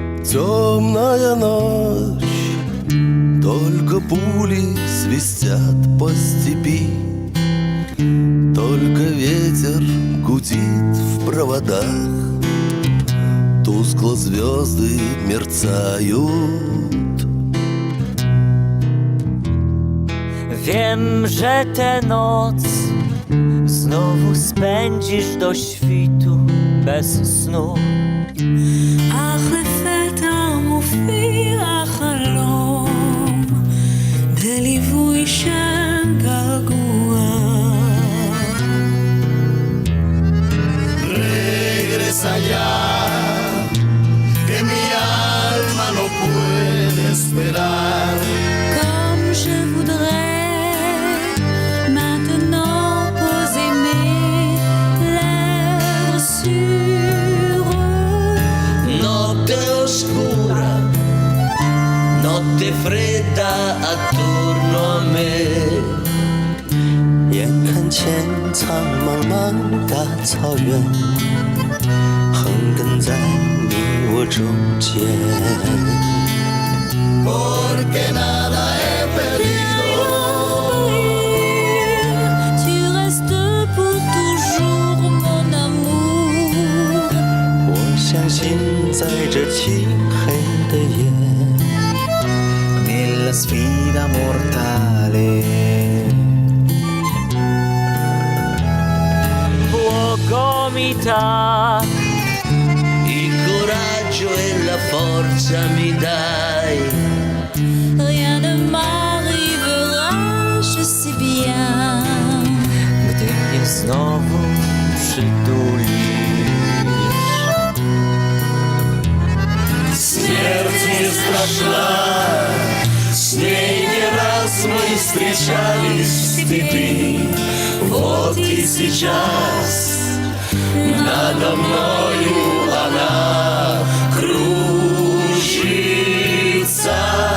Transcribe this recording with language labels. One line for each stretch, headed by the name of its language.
Russian: Темная ночь, только пули свистят по степи, только ветер гудит в проводах, тускло звезды мерцают.
Polish: Wiem, że tę noc znowu spędzisz do świtu bez snu.
Hebrew: אך לפתע מופיע חלום בליווי של געגוע.
Spanish: Regresa ya, que mi alma no puede esperar.
French: Comme je voudrais maintenant poser mes lèvres sur
Italian: Notte oscura, notte fredda attorno a me.
Polish: jak
Chinese: 草原，横亘在你我中间。
Spanish: Porque nada es perdido.
French: Tu restes pour toujours mon amour.
Chinese: 我相信在这漆黑的夜
Italian: nella sfida mortale Gomità, il coraggio e la forza mi dai.
French: rien ne m'arrivera, je sais bien.
Polish: gdy mnie znowu przytulisz.
Russian: Смерть не страшна, с ней не раз мы встречались в степи. Вот и сейчас надо мною она кружится.